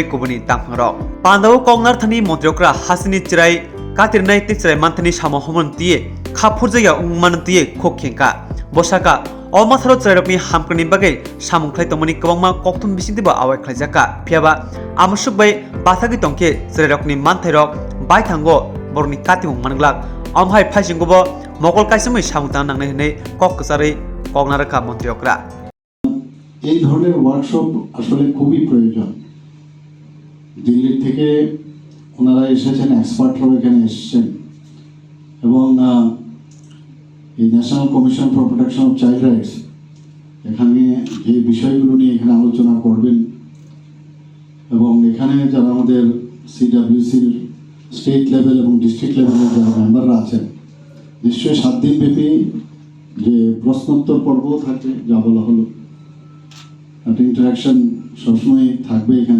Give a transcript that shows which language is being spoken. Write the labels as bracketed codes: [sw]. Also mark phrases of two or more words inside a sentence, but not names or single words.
[trp] kubuni tangphangrok Pandano kongnar thani montrokra hasni Chwrai katirnai te Chwrai Manthai samo homon tie khapurjaya ungman tie khokhenka bosaka Almatharo Chwrairokni hamkrani bagai samungklai tongmani kwbangma kokthum bisingtibo awai khlaijaka phiaba amasuk bai bathagi tongke Chwrairokni Manthai rok bai thango borni katimung manglak amhai phaisinggobo mokol kaisamai samungtang nangnai hinai kok ksarai kognaraka মন্ত্রীরা [bn] এই ধরনের ওয়ার্কশপ আসলে খুবই প্রয়োজন। দিল্লি থেকে ওনারা এসেছেন, এক্সপার্টরাও এখানে এসেছেন এবং এই [en] National Commission for Protection of Child Rights [bn] এখানে যে বিষয়গুলো নিয়ে এখানে আলোচনা করবেন এবং এখানে যারা আমাদের সিডব্লিউসির [en] state level [bn] এবং [en] district level's [bn] যারা মেম্বাররা আছেন নিশ্চয়ই 7 দিন ব্যাপী যে প্রশ্নোত্তর পর্ব থাকবে, যা বলা হলো একটা ইন্টারাকশন সবসময় থাকবে এখানে।